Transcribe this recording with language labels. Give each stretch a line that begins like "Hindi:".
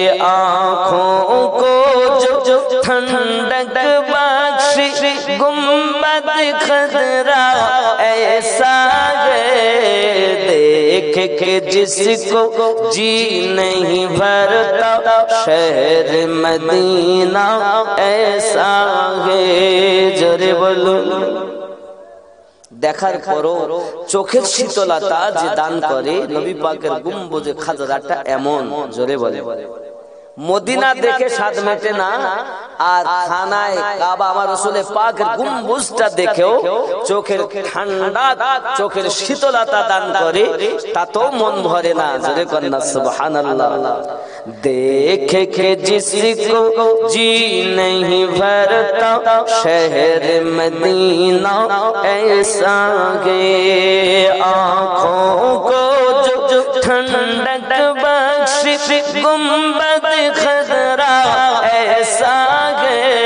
Hindi: आँखों को जो ठंडक बख्शी गुम्बद खजरा ऐसा गे। देख के जिसको जी नहीं भरता शहर मदीना ऐसा गे।
Bangla: জোরে বলুন। দেখার পরও চোখের শীতলতা যে দান করে, নবী পাকের গুম্বুজে খাজরাটা এমন। জোরে বলে। মদিনা দেখে স্বাদ মেটে না, আর খানায় কাবা আমার রাসূলের পাকের গুম্বুজটা দেখেও চোখের ঠান্ডা, চোখের শীতলতা দান করে, তাতেও মন ভরে না। জোরে কন্না সুবহানাল্লাহ।
Hindi: देखे के जिसको जी नहीं भरता शहर मदीना ऐसा गे। आँखों को जो ठंडक बख्शी गुम्बद खजरा ऐसा गे।